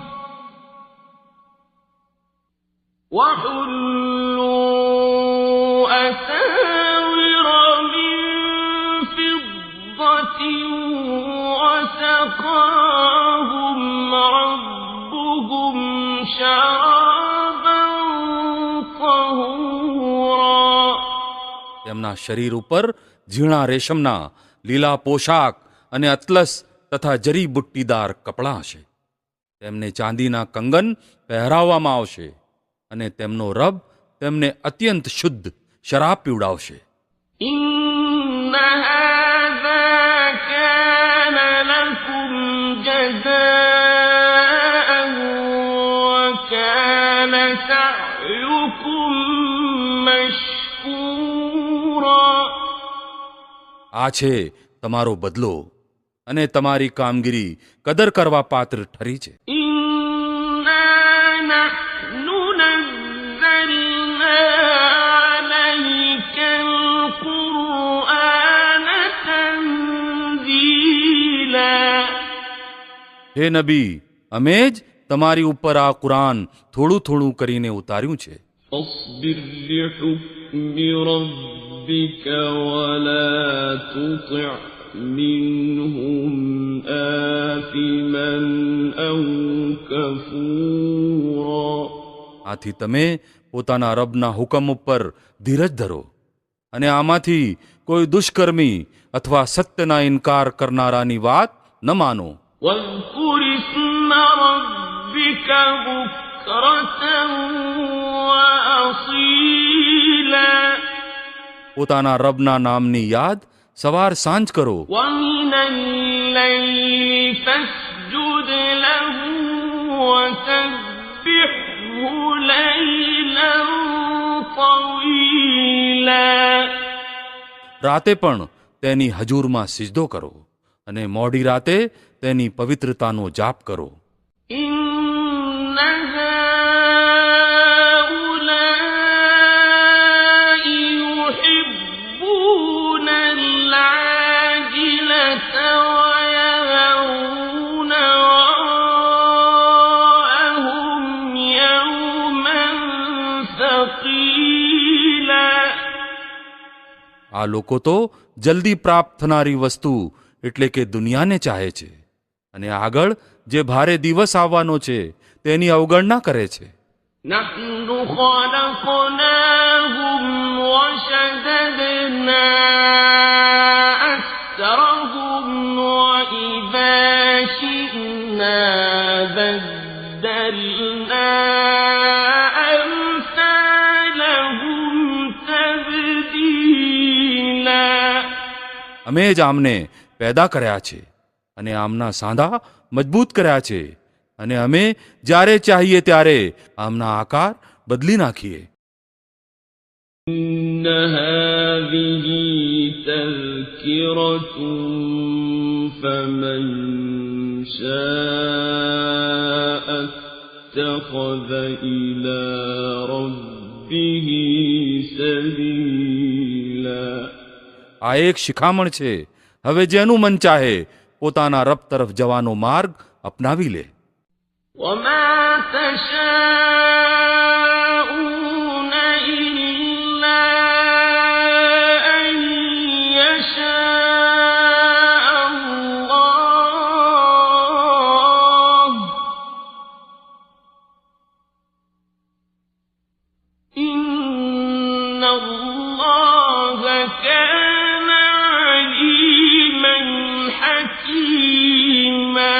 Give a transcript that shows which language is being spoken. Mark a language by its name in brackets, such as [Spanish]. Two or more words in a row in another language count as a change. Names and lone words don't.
[Arabic] وسقاهم ربهم شرابا طهورا. [Gujarati] તેમના શરીર ઉપર ઝીણા રેશમના લીલા પોશાક અને અતલસ તથા જરી બુટ્ટીદાર કપડાં હશે. તેમને ચાંદીના કંગન પહેરાવવામાં આવશે અને તેમનો રબ તેમને અત્યંત શુદ્ધ શરાબ પીવડાવશે. [Arabic] إن هذا كان لكم جزاء وكان سعيكم مشكورا. [Gujarati] આ છે તમારો બદલો અને તમારી કામગીરી કદર કરવા પાત્ર ઠરી છે. [Arabic] إنا نحن نزلنا عليك القرآن تنزيلا. [Gujarati] હે નબી, અમે જ તમારી ઉપર આ કુરાન થોડું થોડું કરીને ઉતાર્યું છે. [Arabic] فاصبر لحكم ربك ولا تطع منهم آثما أو كفورا. [Gujarati] આથી તમે પોતાના રબના હુકમ ઉપર ધીરજ ધરો અને આમાંથી કોઈ દુષ્કર્મી અથવા સત્યના ઇનકાર કરનારાની વાત ન માનો. [Arabic] واذكر اسم ربك بكرة وأصيلا. [Gujarati] પોતાના રબના નામની યાદ સવાર સાંજ કરો. [Arabic] ومن الليل فاسجد له وسبحه ليلا طويلا. [Gujarati] રાતે પણ તેની હજૂરમાં સિજદો કરો અને મોડી રાતે તેની પવિત્રતાનો જાપ કરો. [Arabic] إن هؤلاء يحبون العاجلة ويذرون وراءهم يوما ثقيلا. [Gujarati] આ લોકો તો જલ્દી પ્રાપ્ત થનારી વસ્તુ એટલે કે દુનિયાને ચાહે છે અને આગળ જે ભારે દિવસ આવવાનો છે તેની અવગણના કરે છે. [Arabic] نحن خلقناهم وشددنا أسرهم وإذا شئنا بدلنا أمثالهم تبديلا. [Gujarati] અમે જ આમને પેદા કર્યા છે અને આમના સાંધા મજબૂત કર્યા છે અને અમે જ્યારે ચાહીએ ત્યારે આમના આકાર બદલી નાખીએ. [Arabic] إن هذه تذكرة فمن شاء اتخذ إلى ربه سبيلا. [Gujarati] આ એક શિખામણ છે. હવે જેનું મન ચાહે પોતાના રબ તરફ જવાનો માર્ગ અપનાવી લે. [Arabic] وما تشاءون إلا أن يشاء الله إن الله كان عليما حكيما.